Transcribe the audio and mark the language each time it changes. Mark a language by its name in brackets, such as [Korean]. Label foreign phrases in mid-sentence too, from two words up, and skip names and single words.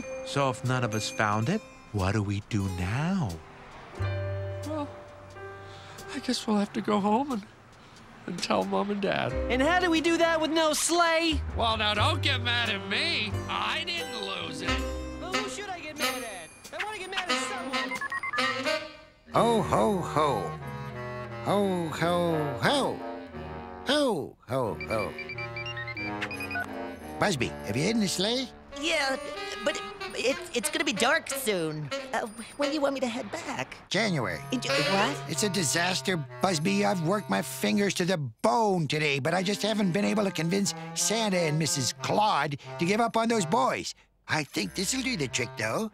[English] So if none of us found it, what do we do now? Well, I guess we'll have to go home and tell Mom and Dad. And how do we do that with no sleigh? Well, now don't get mad at me. I didn't lose it. Well, who should I get mad at? I want to get mad at someone. Ho, ho, ho. Ho, ho, ho. Ho, ho, ho. Busby, have you hidden the sleigh? Yeah, but it's gonna be dark soon. When do you want me to head back? January. What? It's a disaster, Busby. I've worked my fingers to the bone today, but I just haven't been able to convince Santa and Mrs. Claude to give up on those boys. I think this'll do the trick, though.